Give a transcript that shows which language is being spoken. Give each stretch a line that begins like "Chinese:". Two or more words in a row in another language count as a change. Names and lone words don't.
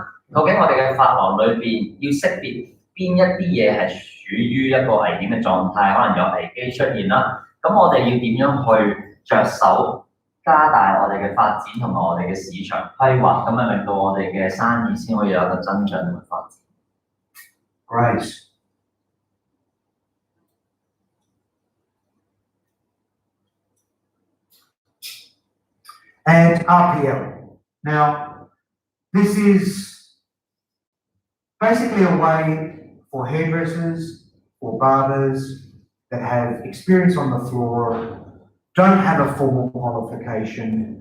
Cantonese: 究竟我哋嘅髮廊裏邊要識別邊一啲嘢係處於一個危險嘅狀態，可能有危機出現啦。咁我哋要點樣去着手加大我哋嘅發展同埋我哋嘅市場規劃，咁樣令到我哋嘅生意先可以有一個增長同埋發展。
English: Great. And RPL. Now, this is basically a way for hairdressers or barbers that have experience on the floor, don't have a formal qualification.